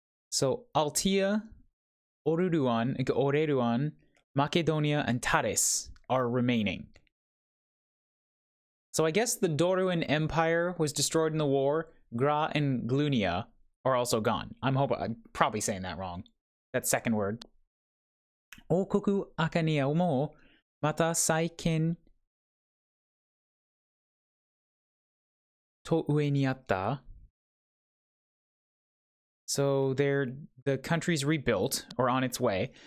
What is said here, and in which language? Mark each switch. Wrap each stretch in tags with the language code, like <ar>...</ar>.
<en>So Altia, Oreruan, Macedonia, and Taris are remaining. So I guess the Doruan Empire was destroyed in the war. Gra and Glunia are also gone. I'm probably saying that wrong. That second word.</en> <ja>王国アカニアもまた再建と上にあった。</ja> <en>So the country's rebuilt, or on its way.</en>